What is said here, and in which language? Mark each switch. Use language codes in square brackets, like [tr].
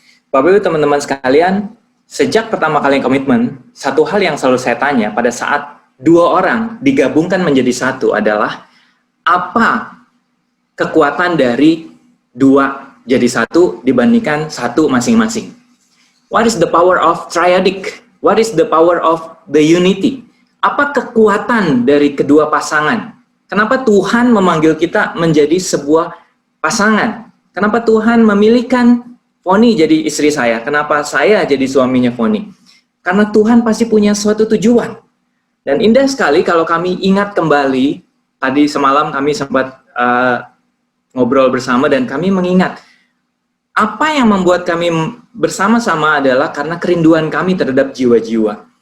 [id] Bapak Ibu teman-teman sekalian, sejak pertama kali komitmen, satu hal yang selalu saya tanya pada saat 2 orang digabungkan menjadi satu adalah apa kekuatan dari 2 jadi satu dibandingkan satu masing-masing. [en] What is the power of triadic? What is the power of the unity? [id] Apa kekuatan dari kedua pasangan? Kenapa Tuhan memanggil kita menjadi sebuah pasangan? Kenapa Tuhan memilihkan Foni jadi istri saya? Kenapa saya jadi suaminya Foni? Karena Tuhan pasti punya suatu tujuan. Dan indah sekali kalau kami ingat kembali, tadi semalam kami sempat ngobrol bersama dan kami mengingat apa yang membuat kami bersama-sama adalah karena kerinduan kami terhadap jiwa-jiwa.